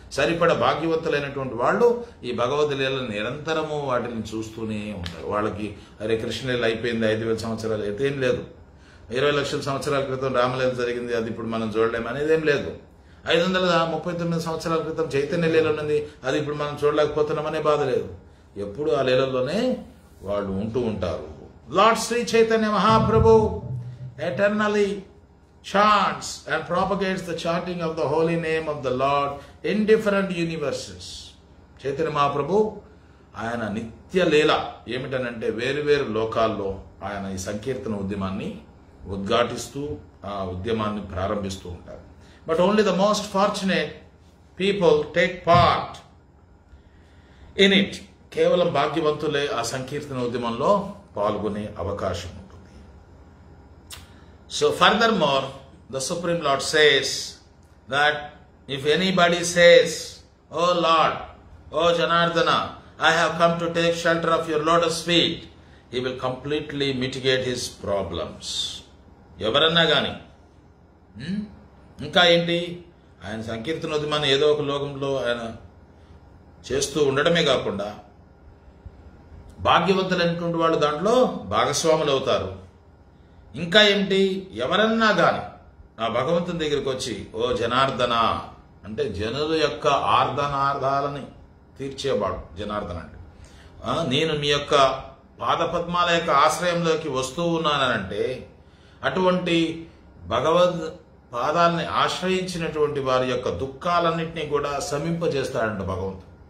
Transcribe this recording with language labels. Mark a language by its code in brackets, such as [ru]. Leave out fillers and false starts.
[te] సరిపడ భాగ్యవంతులైనటువంటి వాళ్ళు ఈ భగవద్ లీలను నిరంతరము వాటిని చూస్తూనే ఉంటారు. వాళ్ళకి అరే కృష్ణలీల అయిపోయింది 5,000 సంవత్సరాలు అయితే ఏం లేదు, 20 లక్షల సంవత్సరాల క్రితం రామలీల జరిగింది అది ఇప్పుడు మనం చూడలేము అనేది ఏం లేదు, 539 సంవత్సరాల క్రితం చైతన్య లీల ఉన్నది అది ఇప్పుడు మనం చూడలేకపోతున్నామనే బాధ లేదు. ఎప్పుడు ఆ లీలల్లోనే వాళ్ళు ఉంటూ ఉంటారు. [en] Lord Shri Chaitanya Mahaprabhu eternally chants and propagates the chanting of the holy name of the Lord in different universes. [te] Chaitanya Mahaprabhu ఆయన నిత్య లీల ఏమిటనంటే వేరు వేరు లోకాల్లో ఆయన ఈ సంకీర్తన ఉద్యమాన్ని ఉద్ఘాటిస్తూ ఆ ఉద్యమాన్ని ప్రారంభిస్తూ ఉంటారు. [en] But only the most fortunate people take part in it. [te] కేవలం భాగ్యవంతులే ఆ సంకీర్తన ఉద్యమంలో పాల్గొనే అవకాశం ఉంటుంది. [en] So furthermore, the Supreme Lord says that if anybody says, "Oh Lord, oh Janardana, I have come to take shelter of your lotus feet," he will completely mitigate his problems. [te] ఎవరన్నా గాని ఇంకా ఏంటి, ఆయన సంకీర్తన ఉద్యమాన్ని ఏదో ఒక లోకంలో ఆయన చేస్తూ ఉండడమే కాకుండా భాగ్యవంతులైనటువంటి వాళ్ళు దాంట్లో భాగస్వాములు అవుతారు. ఇంకా ఏంటి, ఎవరన్నా గాని ఆ భగవంతుని దగ్గరికి వచ్చి ఓ జనార్దన అంటే జనుల యొక్క ఆర్దనార్థాలని తీర్చేవాడు జనార్దన అంటే, నేను మీ యొక్క పాదపద్మాల యొక్క ఆశ్రయంలోకి వస్తూ ఉన్నానంటే అటువంటి భగవద్ పాదాలని ఆశ్రయించినటువంటి వారి యొక్క దుఃఖాలన్నింటినీ కూడా శమింపజేస్తాడంట భగవంతుడు.